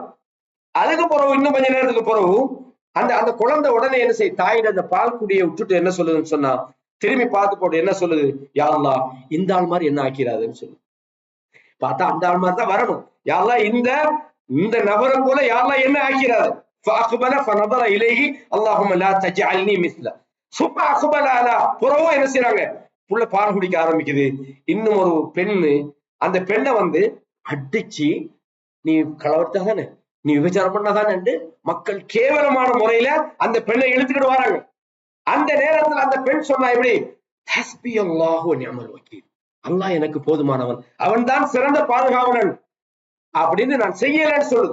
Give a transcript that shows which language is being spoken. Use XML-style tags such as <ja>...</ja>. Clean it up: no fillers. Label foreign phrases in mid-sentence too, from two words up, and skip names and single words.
<ta>அதுக்கு பிறகு இன்னும் கொஞ்ச நேரத்துக்கு பிறகு அந்த அந்த குழந்தை உடனே என்ன செய்ய, தாயிட அந்த பால் குடியை விட்டுட்டு என்ன சொல்லுதுன்னு சொன்னா, திரும்பி பார்த்து போட்டு என்ன சொல்லுது,</ta> <ar>يا الله</ar> <ta>இந்த ஆள் மாதிரி என்ன ஆக்கிறாதுன்னு சொல்லு. பார்த்தா அந்த ஆள் மாதிரி தான் வரணும்.</ta> <ar>يا الله</ar> <ta>இந்த இந்த நபரை போல</ta> <ar>يا الله</ar> <ta>என்ன ஆக்கிறாது.</ta> <ar>فأقبل فنظر إليه اللهم لا تجعلني مثله ثم أقبل على.</ar> <ta>புறவும் என்ன செய்றாங்க, புள்ள பால் குடிக்க ஆரம்பிக்குது. இன்னும் ஒரு பெண்ணு அந்த பெண்ணை வந்து அடிச்சு, நீ களவெடுத்தா தானே, நீ விபச்சாரம் பண்ணாதானே மக்கள் கேவலமான முறையில அந்த பெண்ணை இழுத்துக்கிட்டு வராங்க. அந்த நேரத்தில் அந்த பெண் சொன்னா, இப்படி</ta> <ar>حسبي الله ونعم الوكيل,</ar> <ta>அல்லாஹ் எனக்கு போதுமானவன், அவன் தான் சிறந்த பாதுகாவலன் அப்படின்னு நான் செய்யலன்னு சொல்லுது.</ta>